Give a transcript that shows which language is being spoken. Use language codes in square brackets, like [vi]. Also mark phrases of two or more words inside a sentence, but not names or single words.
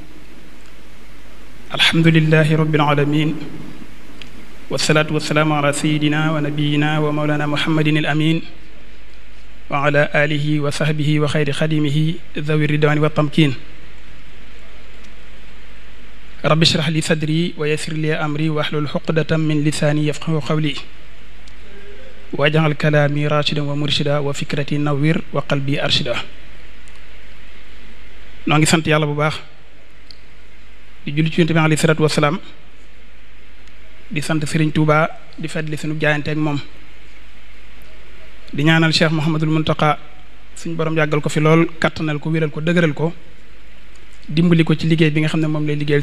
[ar] الحمد لله رب العالمين والصلاة والسلام على سيدنا ونبينا ومولانا محمد الأمين وعلى آله وصحبه وخير خديمه ذوي الرضوان والتمكين رب اشرح لي صدري ويسر لي أمري واحلل عقدة من لساني يفقهوا قولي واجعل كلامي راشدا ومرشدا وفكرتي نوير وقلبي أرشدا [wo] noo ngi sant yàlla bu baax di julli ci Yonent bi [ar] عليه الصلاة والسلام [wo] di sant Serigne Touba di fàttali sunu jaayante ak moom di ñaanal Cheikh Mouhamadul Mountakha suñ borom yàggal ko fi lool kattanal ko wéral ko dëgëral ko dimbali ko ci liggéey bi nga xam ne moom lay liggéeyal